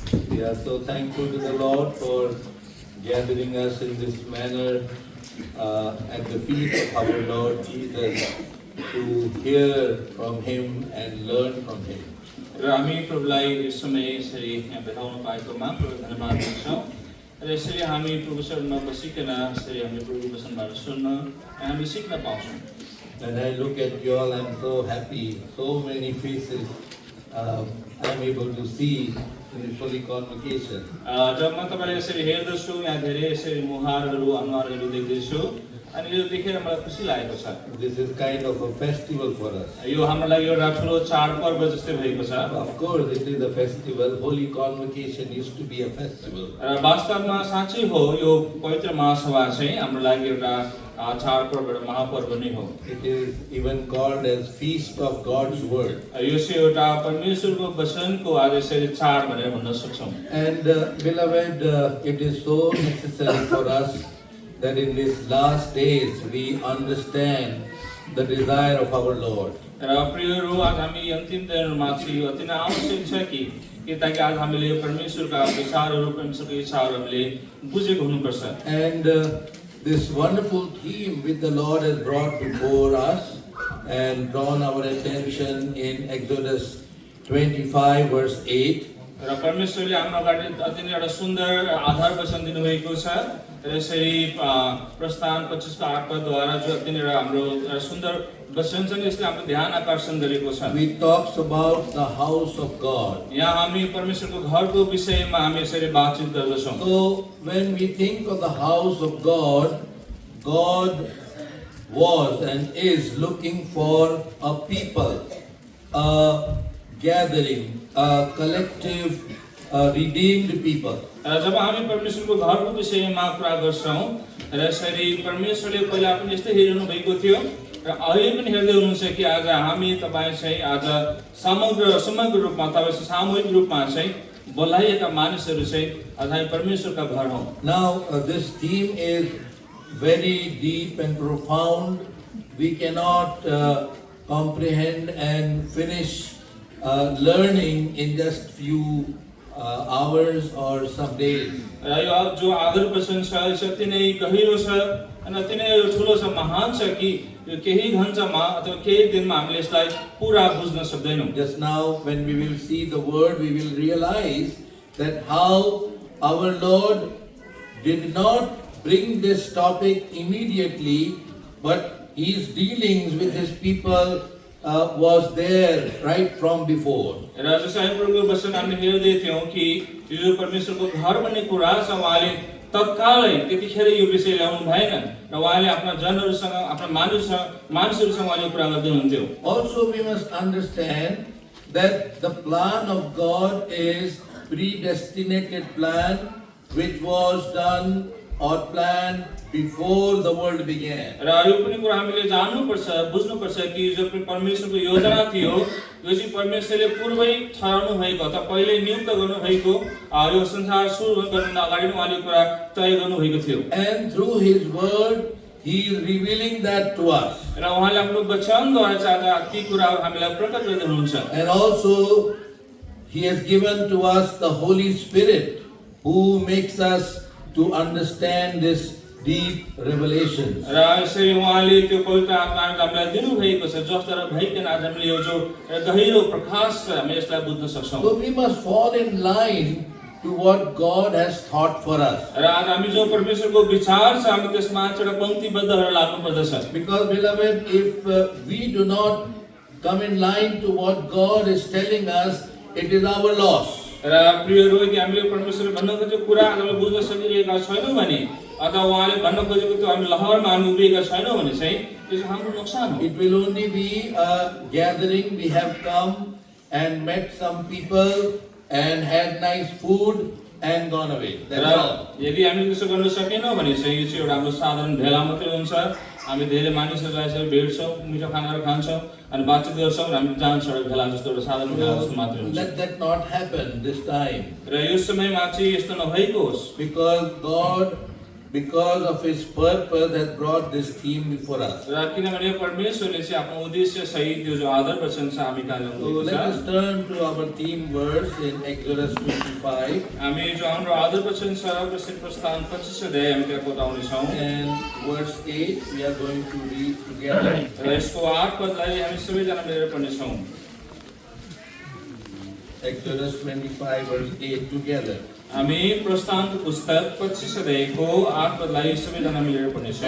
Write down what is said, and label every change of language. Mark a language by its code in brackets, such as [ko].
[en] We are so thankful to the Lord for gathering us in this manner at the feet of our Lord Jesus to hear from Him and learn from Him. [ne] Rami प्रभुलाई इस समय यसरी यहाँ भेटाउन पाएकोमा प्रभु धन्यवाद दिन्छौँ। र यसरी हामी प्रभुसँग बसिकन यसरी हामी प्रभु वचनबाट सुन्न र हामी सिक्न पाउँछौँ। [en] When I look at you all, I'm so happy. So many faces I'm able to see in this holy convocation. [ne] जब म तपाईलाई यसरी हेर्दछु यहाँ धेरै यसरी मुहारहरू अनुहारहरू देख्दैछु अनि यो देखेर मलाई खुसी लागेको छ। [en] This is kind of a festival for us. [ne] यो हाम्रो लागि एउटा ठुलो चाडपर्व जस्तै भएको छ। [en] Of course, it is a festival. Holy convocation used to be a festival. [ne] र वास्तवमा साँच्चै हो यो पवित्र महासभा चाहिँ हाम्रो लागि एउटा चाडपर्व एउटा महापर्व नै हो। [en] It is even called as Feast of God's Word. [ne] यो चाहिँ एउटा परमेश्वरको वचनको आज यसरी चाड भनेर भन्न सक्छौँ। [en] And beloved, it is so necessary for us that in these last days we understand the desire of our Lord. [ne] र प्रियहरू आज हामी अन्तिम दिनहरूमा चाहिँ यो अति नै आवश्यक छ कि ताकि आज हामीले परमेश्वरका विचारहरू परमेश्वरको इच्छाहरू हामीले बुझेको हुनुपर्छ। [en] And this wonderful theme which the Lord has brought before us and drawn our attention in Exodus 25 verse 8. [ne] र परमेश्वरले हाम्रो अगाडि अति नै एउटा सुन्दर आधार वचन दिनुभएको छ। र यसरी प्रस्थान 25 को 8 पदद्वारा जो अति नै हाम्रो सुन्दर वचन छ यसले हाम्रो ध्यान आकर्षण गरेको छ। [en] We talks about the house of God. [ne] यहाँ हामी परमेश्वरको घरको विषयमा हामी यसरी बातचित गर्दछौँ। [en] So when we think of the house of God, God was and is looking for a people, a gathering, a collective, redeemed people. [ne] जब हामी परमेश्वरको घरको विषयमा कुरा गर्छौँ र यसरी परमेश्वरले पहिला पनि यस्तै हेरिरहनु भएको थियो र अहिले पनि हेर्दै हुनुहुन्छ कि आज हामी तपाईँ चाहिँ आज समग्र रूपमा तपाईँ सामूहिक रूपमा चाहिँ बोलाइएका मानिसहरू चाहिँ आज हामी परमेश्वरका घर हौँ। [en] Now this theme is very deep and profound. We cannot comprehend and finish learning in just few hours or some days. [ne] र यो जो आधार वचन छ यो अति नै गहिरो छ अनि अति नै ठुलो छ, महान छ कि यो केही घण्टामा अथवा केही दिनमा हामीले यसलाई पुरा बुझ्न सक्दैनौँ। [en] Just now when we will see the word, we will realize that how our Lord did not bring this topic immediately, but His dealings with His people was there right from before. [ne] र जसै प्रभुको वचन हामीले हेर्दै थियौँ कि यो परमेश्वरको घर भन्ने कुरा छ उहाँले तत्कालै त्यतिखेर यो विषय ल्याउनु भएन र उहाँले आफ्ना जनहरूसँग आफ्ना मानिसहरूसँग उहाँले कुरा गर्दै हुनुहुन्थ्यो। [en] Also we must understand that the plan of God is predestinated plan which was done or planned before the world began. [ne] र यो पनि कुरा हामीले जान्नुपर्छ बुझ्नुपर्छ कि जो परमेश्वरको योजना थियो यो चाहिँ परमेश्वरले पूर्वै ठहराउनु भएको अथवा पहिले नियुक्त गर्नु भएको यो संसार सुरु गर्नु अगाडि नै उहाँले कुरा तय गर्नु भएको थियो। [en] And through His word He is revealing that to us. [ne] र उहाँले आफ्नो वचनद्वारा चाहिँ ती कुराहरू हामीलाई प्रकट गर्दै हुनुहुन्छ। [en] And also He has given to us the Holy Spirit who makes us to understand this deep revelation. [ne] र यसरी उहाँले त्यो पवित्र आत्माले हामीलाई दिनुभएको छ जसद्वारा भइकन आज हामीले यो जो गहिरो प्रकाश छ हामी यसलाई बुझ्न सक्छौँ। [en] So we must fall in line to what God has thought for us. [ne] र आज हामी जो परमेश्वरको विचार छ हामी त्यसमा एउटा पंक्तिबद्ध भएर लाग्नु पर्दछ। [en] Because beloved, if we do not come in line to what God is telling us, it is our loss. [ne] र प्रियहरू यदि हामीले परमेश्वरले भन्न खोजेको कुरा हामीले बुझ्न सकिरहेका छैनौँ भने अथवा उहाँले भन्न खोजेको त्यो हामी लहरमा हामी उभिएका छैनौँ भने चाहिँ त्यो चाहिँ हाम्रो नोक्सान हो। [en] It will only be a gathering we have come and met some people and had nice food and gone away. That's all. [ne] र यदि हामीले त्यसो गर्न सकेनौँ भने चाहिँ यो चाहिँ एउटा हाम्रो साधारण भेला मात्रै हुन्छ। हामी धेरै मानिसहरूलाई यसरी भेट्छौँ, मिठो खानाहरू खान्छौँ अनि बातचित गर्छौँ र हामी जान्छौँ एउटा भेला जस्तो एउटा साधारण भेला जस्तो मात्रै हुन्छ। [en] Let that not happen this time. [ne] र यो समयमा चाहिँ यस्तो नभएको होस्। [en] Because God, because of His purpose, has brought this theme before us. [ne] र किनभने परमेश्वरले चाहिँ आफ्नो उद्देश्य सहित यो जो आदर वचन छ हामी कहाँ [en] So [ne] ल्याउनु [en] let us [ne] छ। [en] turn to our theme verse in Exodus 25 [ne] हामी जो हाम्रो आदर वचन छ प्रस्तुत प्रस्थान 25 अध्याय हामी त्यहाँ बताउने छौँ। [en] and verse 8 we are going to read together. [ne] र यसको 8 पदलाई हामी सबैजना मिलेर पढ्ने छौँ। [en] Exodus 25 verse 8 together. [ne] हामी प्रस्थानको पुस्तक 25 अध्यायको 8 पदलाई सबैजना मिलेर पढ्ने छौँ।